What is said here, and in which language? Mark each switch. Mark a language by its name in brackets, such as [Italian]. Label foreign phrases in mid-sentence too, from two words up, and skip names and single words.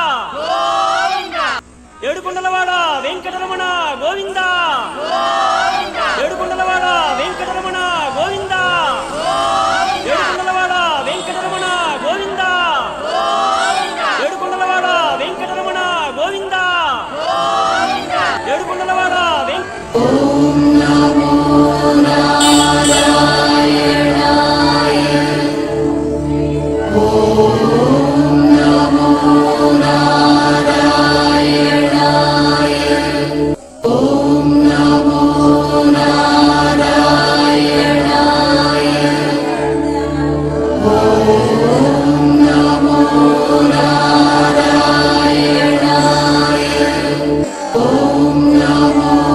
[Telugu] ఏడుకొండలవాడ వెంకటరమణ గోవింద ఏడుకొండలవాడ వెంకటరమణ గోవింద ఏడుకొండలవాడ వెంకటరమణ గోవింద ఏడుకొండలవాడ వెంకటరమణ గోవింద ఏడుకొండలవాడ [Sanskrit] ॐ नमो नारायणाय ॐ नमो नारायणाय ॐ नमो नारायणाय ॐ नमो नारायणाय ॐ नमो నారాయణాయ ఓం నమో